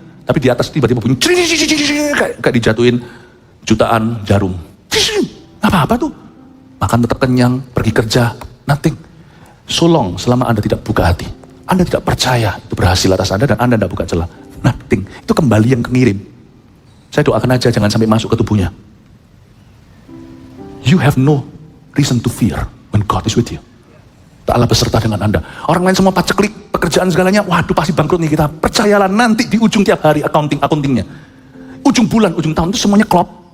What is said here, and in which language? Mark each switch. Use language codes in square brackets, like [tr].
[id] Tapi di atas tiba-tiba bunyi kayak dijatuhin jutaan jarum. Apa-apa tuh. Makan tetap kenyang, pergi kerja, nothing. So long selama Anda tidak buka hati. Anda tidak percaya itu berhasil atas Anda dan Anda tidak buka celah. Nothing. Itu kembali yang kengirim. Saya doakan aja jangan sampai masuk ke tubuhnya. [en] You have no reason to fear when God is with you. [id] Allah beserta dengan Anda. Orang lain semua paceklik, pekerjaan segalanya, waduh pasti bangkrut nih kita. Percayalah nanti di ujung tiap hari accountingnya. Ujung bulan, ujung tahun itu semuanya klop.